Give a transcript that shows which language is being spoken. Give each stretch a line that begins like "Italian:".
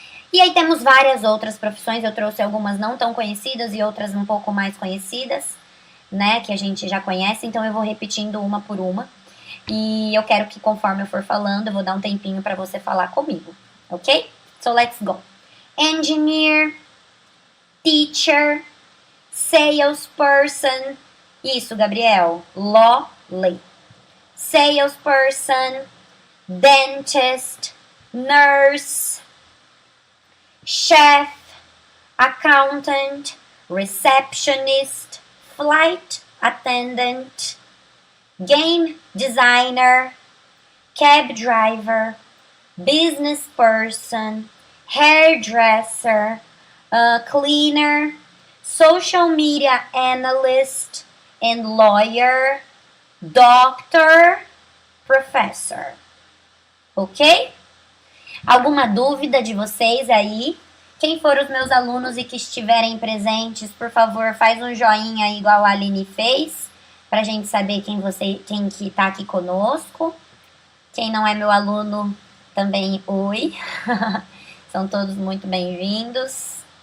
Portuguese: E aí temos várias outras profissões, eu trouxe algumas não tão conhecidas e outras um pouco mais conhecidas, né, que a gente já conhece, então eu vou repetindo uma por uma. E eu quero que conforme eu for falando, eu vou dar um tempinho para você falar comigo, ok?
English: So let's go. Engineer, teacher, salesperson.
Portuguese: Isso,
English: Gabriel. Lawley. Salesperson, dentist, nurse, chef, accountant, receptionist, flight attendant, game designer, cab driver, business person, hairdresser, cleaner, social media analyst, and lawyer, doctor, professor. Ok?
Portuguese: Alguma dúvida de vocês aí? Quem for os meus alunos e que estiverem presentes, por favor, faz um joinha aí igual a Aline fez, pra gente saber quem que tá aqui conosco. Quem não é meu aluno, também oi. São todos muito bem-vindos.